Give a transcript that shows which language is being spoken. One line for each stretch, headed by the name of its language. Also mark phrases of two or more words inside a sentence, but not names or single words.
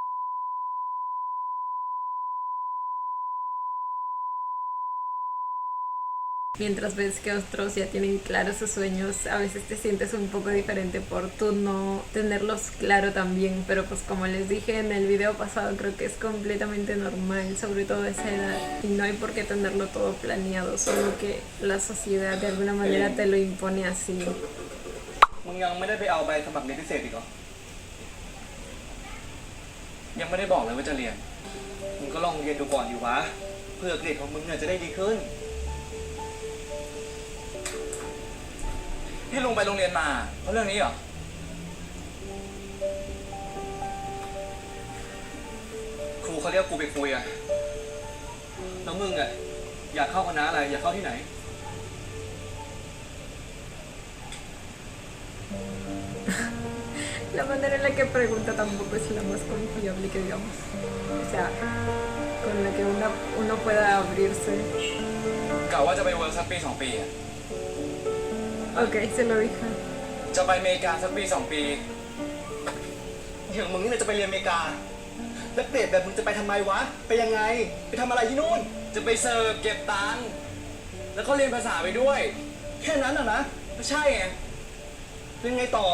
Spanish: Mientras ves que otros ya tienen claros sus sueños, a veces te sientes un poco diferente por tú no tenerlos claro también, pero pues como les dije en el video pasado, creo que es completamente normal, sobre todo a esa edad, y no hay por qué tenerlo todo planeado, solo que la sociedad de alguna manera te lo impone así.
Thai: มึงยังไม่ได้ไปเอาใบสมัครเรียนพิเศษอีกเหรอ ยังไม่ได้บอกเลยว่าจะเรียน มึงก็ลองเรียนดูก่อนอยู่วะ เพื่อเกรดของมึงเนี่ยจะได้ดีขึ้น ที่ลุงไปโรงเรียนมาเพราะเรื่องนี้เหรอ ครูเขาเรียกกูไปคุยอะแล้วมึงอะอยากเข้าคณะอะไร อยากเข้าที่ไหน
Spanish: La manera en la que pregunta tampoco es la más confiable que digamos, o sea, con la que uno pueda abrirse.
Thai: กะว่าจะไปเวิร์กสักปี2 ปีอะ
Spanish: Ok, se lo dije.
Thai: จะไปอเมริกาสักปี2 ปี อย่างมึงนี่เนี่ยจะไปเรียนอเมริกา แล้วเกรดแบบมึงจะไปทำไมวะ ไปยังไง ไปทำอะไรที่นู่น จะไปเสิร์ฟเก็บตังค์แล้วก็เรียนภาษาไปด้วย แค่นั้นอะนะ ก็ใช่ไง เป็นไงต่อ